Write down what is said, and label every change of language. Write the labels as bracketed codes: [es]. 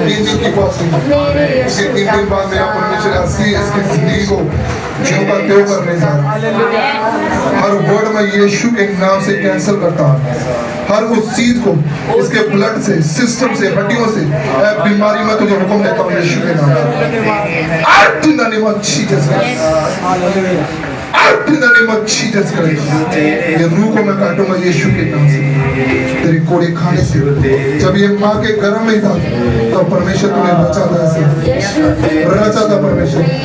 [hi] 3 दिन की फास्टिंग, इसके 3 दिन बाद मेरा परमेश्वर ऐसी इसकी जिंदगी को जो का त्यों करने जा रहा है। हर वर्ड में यीशु के नाम से कैंसिल करता हूँ, हर उस चीज को इसके ब्लड से, सिस्टम से, हड्डियों से, बीमारी में तुझे हुक्म देता हूँ यीशु के नाम से। [en] In the name of Jesus Christ. In the name of Jesus Christ. [hi] ये रूह को मैं काटूंगा यीशु के नाम से, तेरे कोड़े खाने से। जब ये माँ के गर्भ में था तो परमेश्वर तुम्हें रचा था, ऐसे रचा था परमेश्वर।